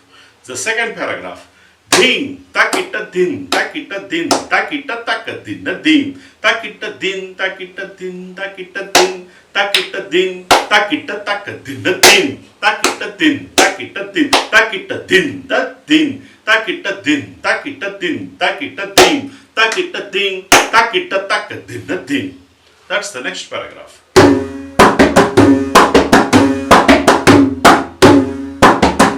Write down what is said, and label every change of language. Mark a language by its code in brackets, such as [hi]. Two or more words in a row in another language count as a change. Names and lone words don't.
[en] The second paragraph. Din, takita din, takita din, takita takadin, din, takita din, takita din, takita din, takita din, takita takadin, din, takita din, takita din, takita din, din, takita din, takita din, takita din, takita din, takita takadin, din. That's the next paragraph.